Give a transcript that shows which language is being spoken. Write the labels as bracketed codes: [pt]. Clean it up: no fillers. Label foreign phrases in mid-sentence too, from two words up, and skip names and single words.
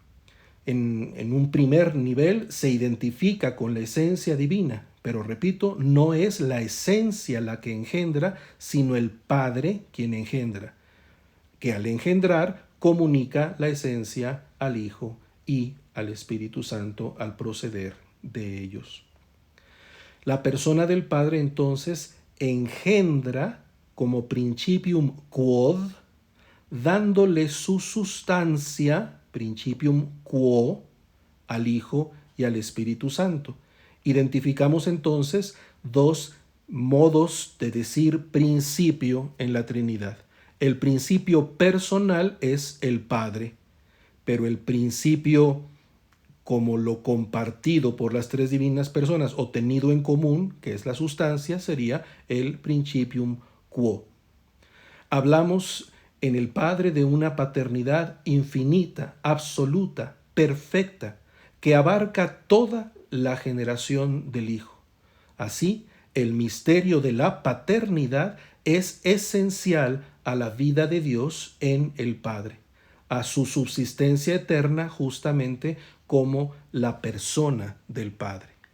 [es] En un primer nivel se identifica con la esencia divina, pero repito, no es la esencia la que engendra, sino el Padre quien engendra, que al engendrar comunica la esencia al Hijo y al Espíritu Santo al proceder de ellos. La persona del Padre entonces engendra como [la] principium quod, [es] dándole su sustancia, [la] principium quo, [es] al Hijo y al Espíritu Santo. Identificamos entonces dos modos de decir principio en la Trinidad. El principio personal es el Padre, pero el principio como lo compartido por las tres divinas personas o tenido en común, que es la sustancia, sería el [la] principium quo. [es] Hablamos en el Padre de una paternidad infinita, absoluta, perfecta, que abarca toda la generación del Hijo. Así, el misterio de la paternidad es esencial a la vida de Dios en el Padre, a su subsistencia eterna justamente como la persona del Padre.